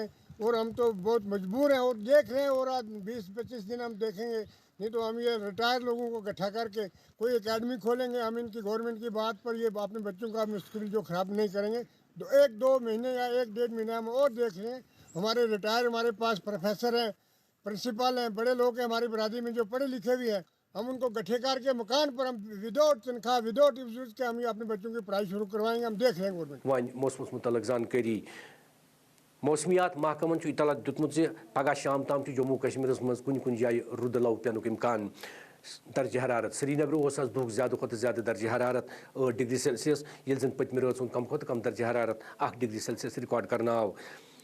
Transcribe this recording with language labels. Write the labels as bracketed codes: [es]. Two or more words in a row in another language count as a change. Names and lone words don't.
[ur] اور ہم تو بہت مجبور ہیں اور دیکھ رہے ہیں اور آج 20-25 دن ہم دیکھیں گے نہیں تو ہم یہ ریٹائر لوگوں کو اکٹھا کر کے کوئی اکیڈمی کھولیں گے ہم ان کی گورنمنٹ کی بات پر یہ اپنے بچوں کا مستقبل جو خراب نہیں کریں گے 1-2 مہینے یا 1-1.5 مہینہ ہم اور دیکھ لیں ہمارے ریٹائر ہمارے پاس پروفیسر ہیں پرنسپل ہیں بڑے لوگ ہیں ہماری برادری میں جو پڑھے لکھے بھی ہیں ہم ان کو گٹھے کر کے مکان پر ہم وداؤٹ تنخواہ وداؤٹ افزوز کے ہم یہ اپنے بچوں کی پڑھائی شروع کروائیں گے ہم دیکھ لیں گورنمنٹ [ks] وان موسمس متعلق زانکاری موسمیات محکمن اطلاع دیتمت زِ پگہ شام تام جموں کشمیر مز کن جائیں رود لو پینک امکان درجہ حرارت سری نگر دہ زیادہ کھت زیادہ درجہ حرارت 8 [en] degree Celsius [ks] یل زن پتمہ رات کم کھت کم درجہ حرارت 1 [en] degree Celsius [ks] ریکارڈ کرنا آو